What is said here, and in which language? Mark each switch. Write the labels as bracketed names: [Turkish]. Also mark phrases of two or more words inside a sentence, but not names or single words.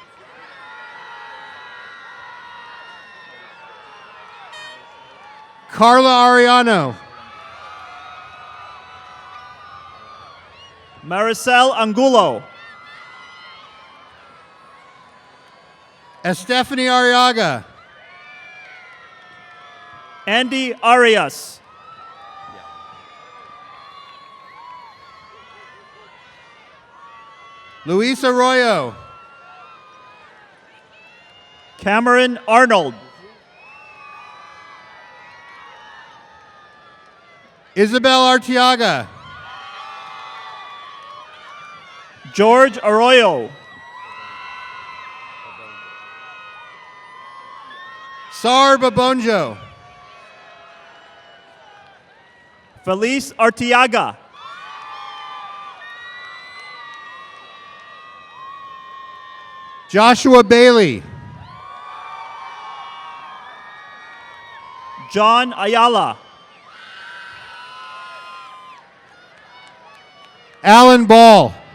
[Spanish] Carla Ariano. Maricel Angulo. Estefany Arriaga. Andy Arias. Luis Arroyo. Cameron Arnold. Isabel Arteaga. George Arroyo. Sar Babonjo. Felice Arteaga. Joshua Bailey. John Ayala. Alan Ball.